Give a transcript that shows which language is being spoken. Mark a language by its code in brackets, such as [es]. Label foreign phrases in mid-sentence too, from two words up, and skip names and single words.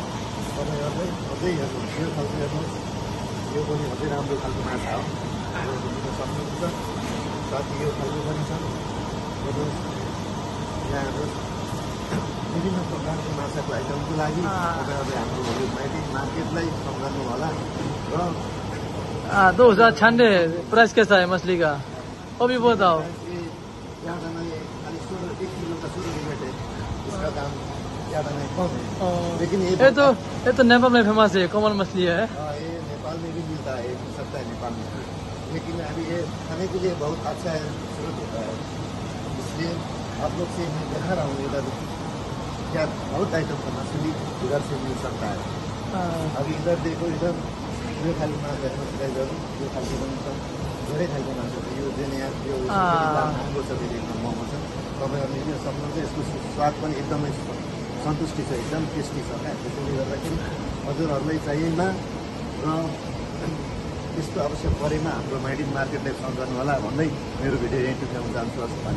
[ne] तपाईँहरूले अझै हेर्नुहोस्, यो खालको हेर्नुहोस्, यो पनि अझै राम्रो खालको माछा हो, बुझ्न सक्नुहुन्छ। साथै यो खालको पनि छ। हेर्नुहोस्, यहाँ हेर्नुहोस्, विभिन्न प्रकारको माछाको आइटमको लागि तपाईँहरूले हाम्रो यो माइडिन मार्केटलाई सम्झनु होला। र [hi] 2096 प्राइस कैसा है मछली का? वो भी बताओ। ज़्यादा नहीं, खाली 1 किलो का 16 रुपये है। इसका दाम ज़्यादा नहीं, कम है। लेकिन ये तो नेपाल में फेमस है, कॉमन मछली है। ये नेपाल में भी मिलता है, मिल सकता है नेपाल में, लेकिन अभी ये खाने के लिए बहुत अच्छा है, खूबसूरत होता है। इसलिए आप लोग से मैं दिखा रहा हूँ इधर क्या बहुत आइटम का मछली इधर से मिल सकता है। अभी इधर देखो, [ne] इधर यो खालको माछा हेर्नुहोस्, यो खालको पनि छ, धेरै खालको माछा छ। यो जेनिया यो महँगो छ, धेरै महँगो छ। तपाईँहरूले लिन सक्नुहुन्छ। यसको स्वाद पनि एकदमै सन्तुष्टि छ, एकदम टेस्टी छ क्या। त्यसैले गर्दाखेरि हजुरहरूलाई चाहिएमा र त्यस्तो आवश्यक परेमा हाम्रो माइडिन मार्केटलाई सम्झनु होला भन्दै मेरो भिडियो यहीँ टुङ्ग्याउन चाहन्छु।